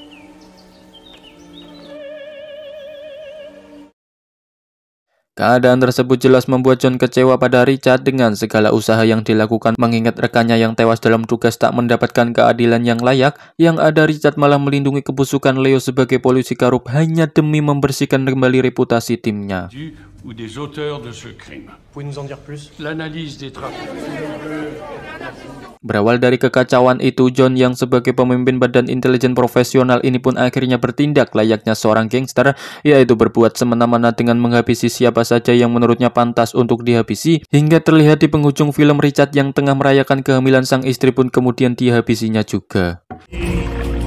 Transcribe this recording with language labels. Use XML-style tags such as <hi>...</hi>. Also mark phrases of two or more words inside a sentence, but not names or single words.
<id>Keadaan tersebut jelas membuat John kecewa pada Richard dengan segala usaha yang dilakukan mengingat rekannya yang tewas dalam tugas tak mendapatkan keadilan yang layak. Yang ada Richard malah melindungi kebusukan Leo sebagai polisi korup hanya demi membersihkan kembali reputasi timnya.</id> <fr>Ou des auteurs de ce crime. Pouvez-nous en dire plus? L'analyse des traces.</fr> <id>Berawal dari kekacauan itu, John yang sebagai pemimpin badan intelijen profesional ini pun akhirnya bertindak layaknya seorang gangster, yaitu berbuat semena-mena dengan menghabisi siapa saja yang menurutnya pantas untuk dihabisi, hingga terlihat di penghujung film Richard yang tengah merayakan kehamilan sang istri pun kemudian dihabisinya juga.</id>